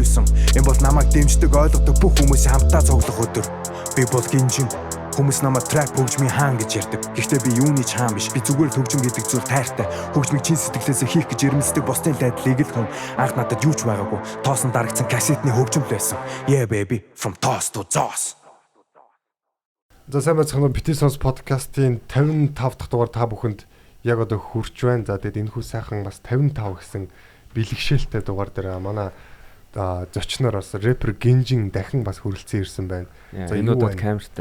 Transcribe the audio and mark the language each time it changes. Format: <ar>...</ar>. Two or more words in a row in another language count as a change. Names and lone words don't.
<mn>Энэ бол намайг дэмждэг ойлгодог бүх хүмүүсийн хамтдаа цуглах өдөр. Би бол гинжин. Хүмүүс намайг трап хөгжмийн хаан гэж ярьдаг. Гэхдээ би юуны ч хаан биш. Би зүгээр л хөгжим гэдэг зүйл тайртай. Хөгжмийг чин сэтгэлээсээ хийх гэж ирмэлцдэг бусдын дайдлыг л хүн анх надад юуч байгаагүй. Тоосон дарагдсан кассетны хөгжим л байсан.</mn> <en>Yeah baby from toss to toss.</en> <mn>За сайн байцгаана. Бити сонс подкастын 55 дахь дугаар та бүхэнд яг одоо хүрч байна. За тэгээд энэхүү сайхан бас 55 гэсэн бэлгшээлтэй дугаар дээр манай зочноор бас рэпер Гинжин дахин бас хүрэлцэн ирсэн байна. За энэ удаад камертай.</mn>